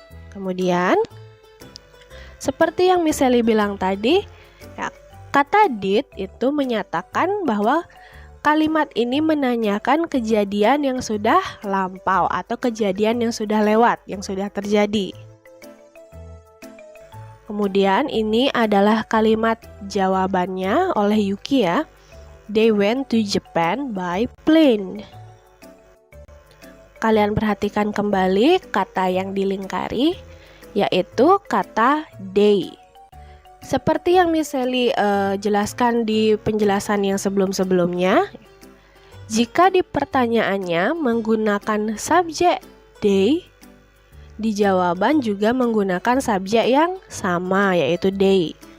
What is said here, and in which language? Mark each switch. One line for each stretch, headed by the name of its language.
Indonesian: Kemudian, seperti yang Miss Sally bilang tadi, ya, kata did itu menyatakan bahwa kalimat ini menanyakan kejadian yang sudah lampau atau kejadian yang sudah lewat, yang sudah terjadi. Kemudian ini adalah kalimat jawabannya oleh Yuki ya.
English: They went to Japan by plane.
Indonesian: Kalian perhatikan kembali kata yang dilingkari, yaitu kata they. Seperti yang Miss Sally jelaskan di penjelasan yang sebelum-sebelumnya, jika di pertanyaannya menggunakan subjek they, di jawaban juga menggunakan subjek yang sama, yaitu they.